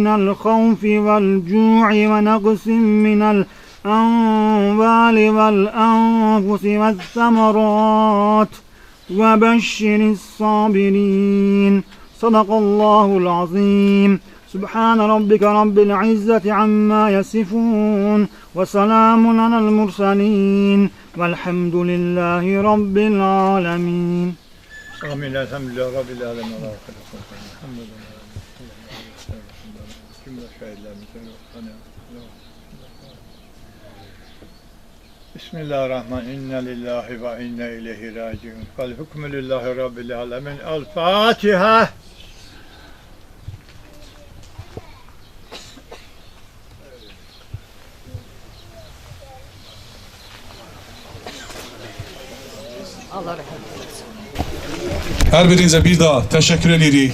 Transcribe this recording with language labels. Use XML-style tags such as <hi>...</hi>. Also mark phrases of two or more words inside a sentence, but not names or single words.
<ar>الخوف والجوع ونقص من الأموال والأنفس والثمرات وبشر الصابرين صدق الله العظيم سبحان ربك رب العزة عما يصفون وسلام على المرسلين والحمد لله رب العالمين. Amin. الحمد لله رب العالمين. بسم الله الرحمن الرحيم. إنا لله وإنا إليه راجعون. والحكم لله رب العالمين.</ar> <tr>El Fatiha.</tr> <az>Hər birinizə bir daha təşəkkür edirik.</az>